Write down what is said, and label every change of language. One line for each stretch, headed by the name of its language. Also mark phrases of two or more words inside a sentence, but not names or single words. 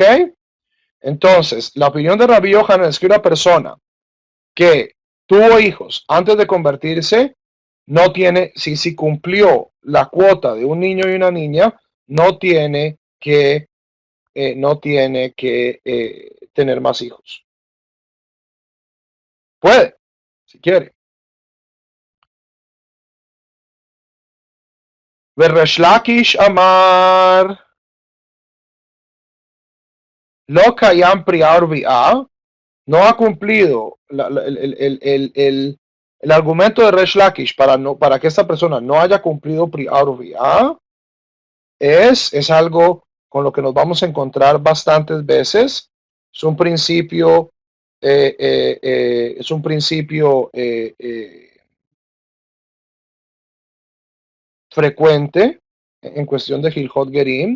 Spanish: Entonces, la opinión de Rabbi Yohanan es que una persona que tuvo hijos antes de convertirse no tiene, si cumplió la cuota de un niño y una niña, no tiene que, tener más hijos. Puede, si quiere.
Hebrew: וריש לקיש אמר לא קיים פריאה ורביעה,
Spanish: no ha cumplido el argumento de Resh Lakish para que esta persona no haya cumplido
Hebrew: פריה ורביה
Spanish: es algo con lo que nos vamos a encontrar bastantes veces. Es un principio, frecuente en cuestión de
Hebrew: הלכות גרים.